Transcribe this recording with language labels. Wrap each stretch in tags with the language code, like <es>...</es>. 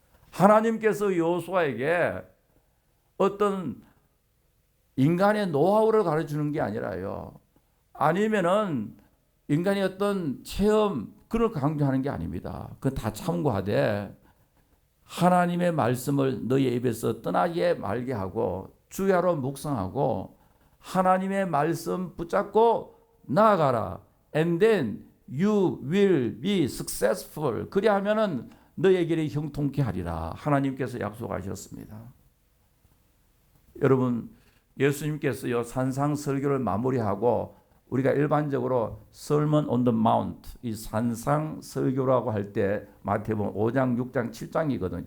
<ko>하나님께서 여호수아에게 어떤 인간의 노하우를 가르치는 게 아니라요, 아니면은 인간의 어떤 체험 그걸 강조하는 게 아닙니다. 그건 다 참고하되 하나님의 말씀을 너의 입에서 떠나게 말게 하고 주야로 묵상하고 하나님의 말씀 붙잡고 나아가라.</ko> <en>And then you will be successful.</en> <ko>그리하면은 너의 길이 형통케 하리라. 하나님께서 약속하셨습니다. 여러분, 예수님께서요 산상 설교를 마무리하고 우리가 일반적으로 Sermon on the Mount, 이 산상 설교라고 할 때 마태복음 5장, 6장, 7장이거든.</ko>